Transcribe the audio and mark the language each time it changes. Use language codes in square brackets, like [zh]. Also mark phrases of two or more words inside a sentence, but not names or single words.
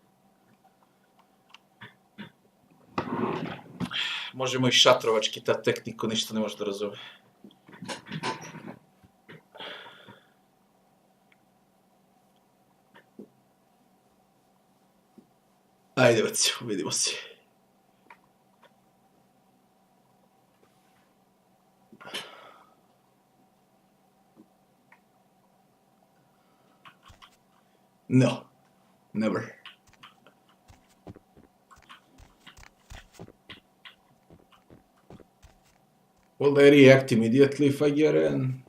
[sr] Možemo i šatrovački, ta tek niko ništa ne može da razume. Ajde, vidimo se. [en] No, never. Will they react immediately if I get in?